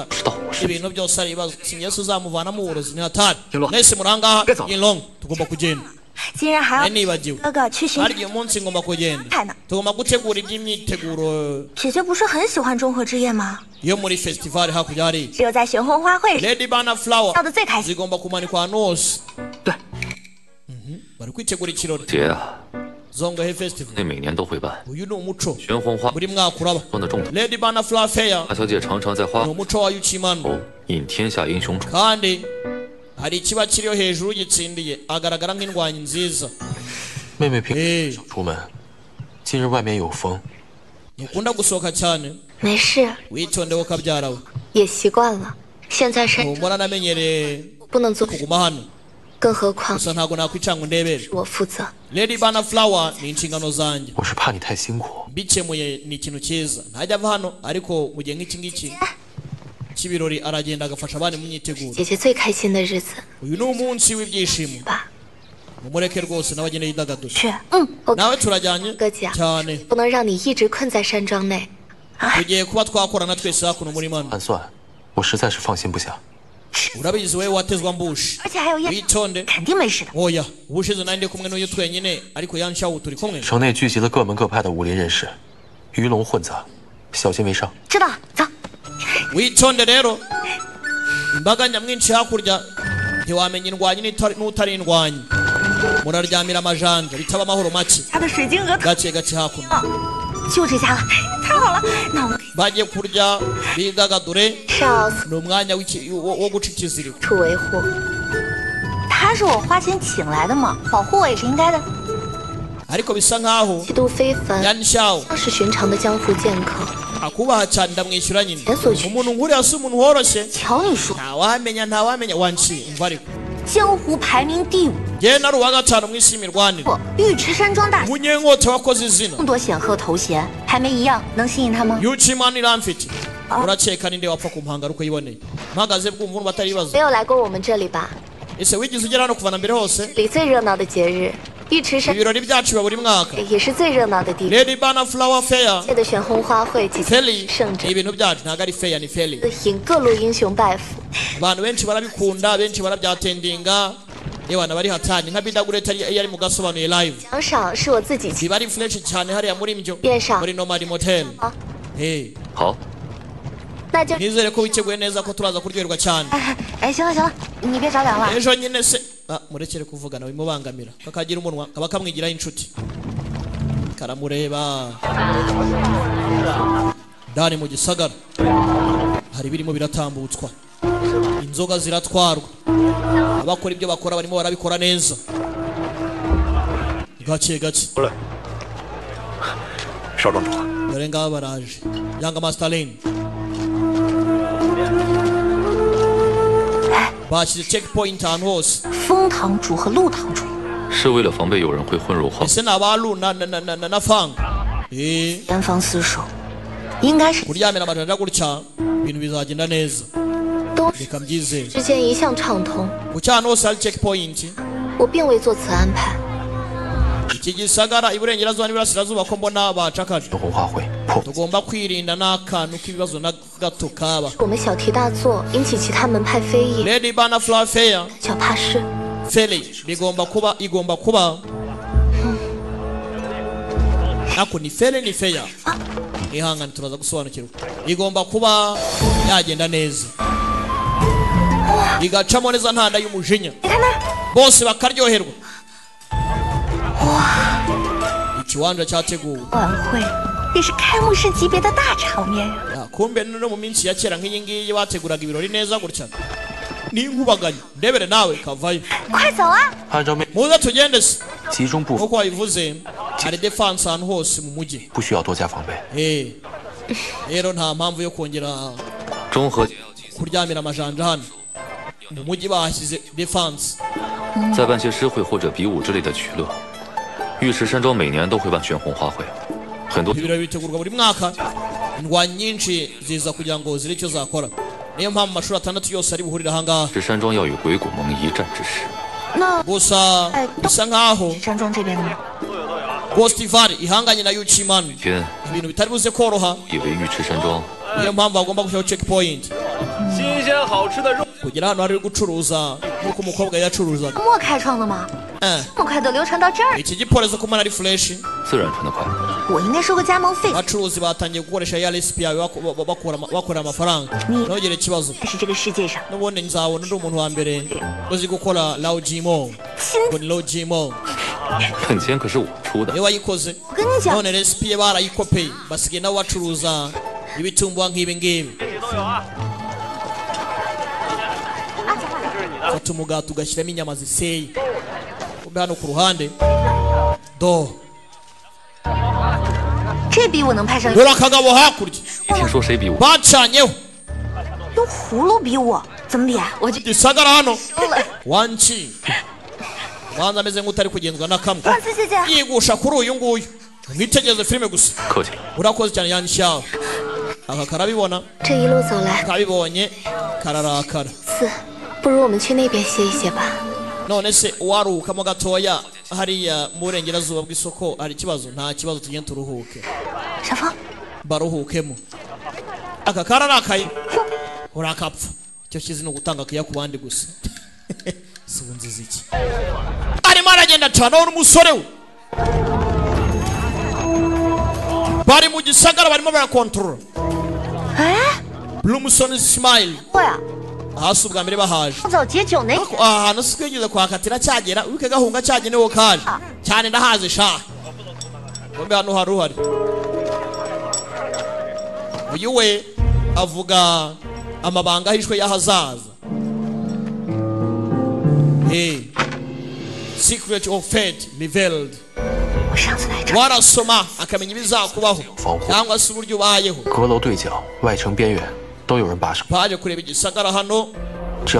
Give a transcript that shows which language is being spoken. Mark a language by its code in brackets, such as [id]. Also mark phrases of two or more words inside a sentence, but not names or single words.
[zh] 知道我是 [rw] ibintu byose ari ibibazo si yesu uzamuvanamo uburozi ni hatari Yilong. mwese murangaha [en] Get out. [rw] yilong tugomba kugenda [zh] 竟然还 [rw] nari [zh] 要 [rw] nibagiwe [zh] 哥哥去寻 [rw] hari igihe umunsi ngomba kugenda [zh] 看呢。 [rw] tugomba gutegura iby'imyiteguro [zh] 姐姐不是很喜欢中和之夜吗？ [rw] yo muri festival hakurya hari [zh] 只有在玄红花会 [rw] lady bana flower [zh] 笑得最开心。 [rw] zigomba kumanikwa ahantu hose [zh] 对， [rw] bari kwitegura ikirori [zh] 节啊， [rw] zongahe festival [zh] 那每年都会办 [rw] uyu ni umuco [zh] 玄红花 [rw] buri mwaka uraba [zh] 中的重头。 [rw] lady bana flower fair [zh] 大小姐常常在花 [rw] ni umuco wa yukimano [zh] 头引天下英雄出。 [rw] kandi hari ikiba kiriho hejuru gitsindiye agaragara nk'indwanyi nziza [zh] 妹妹平 Eh 少出门，近日外面有风， [rw] ntukunda gusohoka cyane [zh] 没事， [rw] witondeho kabyara we [zh] 也习惯了。现在身 [rw] humura namenyereye [zh] 不能做， [rw] kuguma hano [zh] 更何况 [rw] gusa ntabwo nakwicara ngo ndebere [zh] 我负责。 [rw] Lady Bana Flower ni inshingano zanjye [zh] 我是怕你太辛苦。 [rw] mbikemuye ni ikintu cyiza ntajya ava hano ariko mu gihe nk'iki ngiki cy'ibirori aragenda agafasha abandi mu myiteguro [zh] 姐姐最开心的日子 [rw] uyu ni umunsi w'ibyishimo [zh] 吧？ [rw] mumureke rwose nawe agende yidagadure [zh] 去，我 [rw] nawe turajyanye [zh] 哥姐啊， [rw] cyane [zh] 不能让你一直困在山庄内。 [rw] tugiye kuba twakorana twese hakuno muri mano [zh] 暗算，我实在是放心不下。 [rw] urabizi wowe watezwa mbushi [zh] 而且还有叶， [rw] witonde [zh] 肯定没事的。 [rw] oya ubushize nari ndi kumwe n'uyu twenyine ariko yanshawu turi kumwe [zh] 城内聚集了各门各派的武林人士，鱼龙混杂，小心为上。知道了，走。 [rw] witonde rero imbaga nyamwinshi hakurya ntiwamenya indwanyi n'utari indwanyi muraryamira amajanja bitaba amahoro make [zh] 他的水晶鹅 [rw] gake gake hakuno [zh] 就这家了，太好了，那我们 [rw] bagiye kurya bidagadure [zh] 少死 [rw] ni umwanya wo guca ikiziriko [zh] 处维护。他是我花钱请来的嘛，保护我也是应该的。 [rw] ariko bisa nkaho [zh] 气度非凡， [rw] yanshawu [zh] 像是寻常的江湖剑客。 [rw] akubaha cyane ndamwishyura nyine Yasoje. umuntu nkuriya si umuntu woroshye [zh] 瞧你说， [rw] ntawamenya wanciye umva ariko [zh] 江湖排名第5， [rw] njyewe nari uwa gatanu mu isi y'imirwanire [zh] 我玉池山庄大， [rw] munyenkota wakoze izina [zh] 这么多显赫头衔，还没一样能吸引他吗？ [rw] yucimani iramfite urakeka ninde wapfa kumpanga ari uko yiboneye mpagaze bwumva urumva atari ibibazo [zh] 没有来过我们这里吧？ [rw] ese wigeze ugera hano kuva na mbere hose [zh] 这里最热闹的节日，玉池山 [rw] ibirori byacu biba buri mwaka [zh] 也是最热闹的地方。 [rw] Lady Bana Flower Fair [zh] 界的玄红花卉即将 [rw] feli [zh] 盛 [rw] ni [zh] 展， [rw] ibintu byacu ntabwo ari fair ni feli [zh] 引各路英雄拜服。 [rw] abantu benshi barabikunda benshi barabyatendinga yewe bari hatani nka bidagure iyo ari mu gasobanuye live [zh] 奖赏是我自己请， [rw] biba ari fresh cyane hariya muri mbyo [zh] 宴上 [rw] muri nomad motel [zh] 好， hey 好，那就 [rw] nizere ko witeguye neza ko turaza kuryoherwa cyane [zh] 哎，行了行了，你别着凉了。 [rw] ejo nyine se murekere kuvugana bimubangamira kakagira umunwa kaba kamwigiraho inshuti karamureba ndani mu gisagara hari birimo biratambutswa inzoga ziratwarwa abakora ibyo bakora barimo barabikora neza gake gake [zh] 少庄主， [rw] dore ngaba baraje yanga master lane bashyize checkpoint ahantu hose [zh] 风堂主和陆堂主，是为了防备有人会混入皇。 [rw] ese ni abalu na fang eh [zh] 严防死守，应该是 [rw] kuryamira amajanja gutya ibintu bizagenda neza [zh] 都 [rw] reka mbyizere [zh] 之间一向畅通， [rw] ku cyana hose hari checkpoint [zh] 我并未做此安排。 [rw] iki gisagara iburengerazuba n'iburasirazuba ko mbona bacakara [zh] 红花会破， [rw] tugomba kwirinda n'akantu k'ibibazo na gato kaba [zh] 我们小题大做，引起其他门派非议， [rw] Lady Bana Flower Fair [zh] 脚踏实。 [rw] feli igomba kuba ako ni feli ni fair ihangane turaza gusobanukirwa igomba kuba yagenda neza igacamo neza ntanda y'umujinya bose bakaryoherwa ikiwanja cyateguwe [zh] 晚会，这是开幕式级别的大场面啊！ [rw] Ya, kumbe no mu minsi ya kera nk'iyi ngiyi bateguraga ibirori neza gutya n'inkubaganya ndebere nawe kavayo [zh] 快走啊！按照命 [rw] muze tugende se [zh] 集中部 [rw] nk'uko wabivuze hari defense ahantu hose mu mujyi [zh] 不需要多加防备。 [rw] rero nta mpamvu yo kongera [zh] 中和 [rw] kuryamira amajanja hano mu mujyi bahashyize defense [zh] 再办些诗会或者比武之类的取乐。玉石山庄每年都会办玄红花会，很多 [rw] ibirori bitegurwa buri mwaka indwanyi nyinshi ziza kugira ngo zire icyo zakora niyo mpamvu amashuri atandatu yose ari buhurira ahangaha [zh] 石山庄要与鬼谷盟一战之势。那 [rw] gusa bisa nkaho [zh] 山庄这边呢？ [rw] Ghost Valley ihanganye na Yuchiman [zh] 天 [rw] ibintu bitari buze koroha [zh] 以为玉池山庄 [rw] niyo mpamvu bagomba gushyiraho checkpoint [zh] 新鲜好吃的肉， [rw] kugira hano hari gucuruza nk'uko umukobwa yacuruzaga [zh] 莫开创的吗？ 这么快都流传到这儿， [rw] iki gipolisi kumana ari fresh [zh] 自然传得快。我应该收个加盟费。 [rw] abacuruzi batangiye gukoresha ya recipe yawe bakora amafaranga ntugire ikibazo [zh] 但是这个世界上， [rw] n'ubundi nzabona undi umuntu wa mbere uzi gukora lawjimo [zh] 亲， [rw] ngo ni lawjimo [zh] 本钱可是我出的， [rw] niwe wayikoze [zh] 我跟你讲， [rw] none recipe ye barayikopeye basigaye nabo bacuruza ibitumbuwa nk'ibi ngibi fata umugati ugashyiramo inyama ziseye kumbe hano ku ruhande do [zh] 这比我能派上 [rw] dore akagabo hakurya [zh] 你听说谁比我？ [rw] bacanyeho [zh] 用葫芦比我，怎么比啊？我就 [rw] gisagara hano [zh] 输了。 [rw] wanci banza ameze nk'utari kugenzwa na kamwe [zh] 万岁姐姐， [rw] yigusha kuri uyu nguyu mwitegereze filime gusa [zh] 客气了。 [rw] urakoze cyane Yan Xiao aka karabibona [zh] 这一路走来， [rw] kabibonye kararakara [zh] 四，不如我们去那边歇一歇吧。 [rw] none se uwaruhukamo gatoya hariya mu burengerazuba bw'isoko hari ikibazo nta kibazo tugende turuhuke [zh] 小芳， [rw] baruhukemo aka kararakaye urakapfa icyo kizi ni ugutanga akiya ku bandi gusa si nziza iki arimo aragenda cyane aho n'umusore we bari mu gisagara barimo barakontorora 哎， Bloomson Smile [zh] 我呀， [rw] hasi ubwa mbere bahaje [zh] 早解酒那 [rw] ahantu si twigeze kuhakatira cyagera wike gahunga cyagenewe kaje cyane ndahazi sha bombe hano hari uhari uyu we avuga amabanga ahishwe y'ahazaza [en] secret of fate revealed [zh] 我上次来这儿， [rw] warasoma akamenya ibizakubaho [zh] 防护 [rw] cyangwa se uburyo ubayeho [zh] 阁楼对角、外城边缘都有人把守， [rw] baje kureba igisagara hano [zh] 这